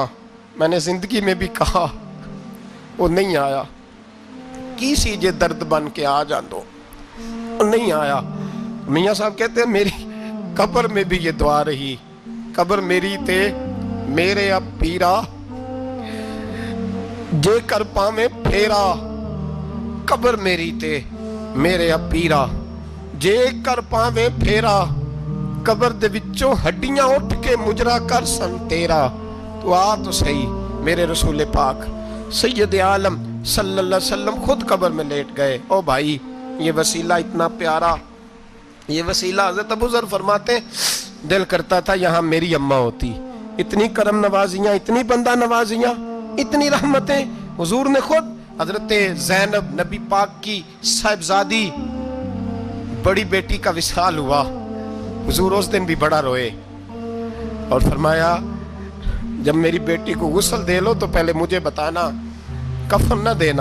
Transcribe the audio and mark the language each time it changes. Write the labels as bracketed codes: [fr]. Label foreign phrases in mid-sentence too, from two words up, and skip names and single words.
[ur] میں نے زندگی میں بھی کہا وہ نہیں آیا، [pa] کی سی جے درد بن کے آ جاندو، [ur] وہ نہیں آیا۔ میاں صاحب کہتے ہیں میری قبر میں بھی یہ دعا رہی، [pa] قبر میری تے میرے اب پیرا جے کر پاوے پھیرا قبر میری تے میرے پیرا. جے کر پاوے پھیرا قبر دے وچوں ہڈیاں اٹھ کے مجرا کر سن تیرا. [ur] تو آ تو سہی میرے رسول پاک سید عالم [ar] صلی اللہ علیہ وسلم [ur] خود قبر میں لیٹ گئے. او بھائی یہ وسیلہ اتنا پیارا، یہ وسیلہ حضرت ابو ذر فرماتے ہیں دل کرتا تھا یہاں میری اماں ہوتی. اتنی کرم نوازیاں، اتنی بندہ نوازیاں، اتنی رحمتیں. حضور نے خود حضرت زینب نبی پاک کی صاحبزادی بڑی بیٹی کا وصال ہوا، حضور اس دن بھی بڑا روئے اور فرمایا جب میری بیٹی کو غسل دے لو تو پہلے مجھے بتانا، کفن نہ دینا.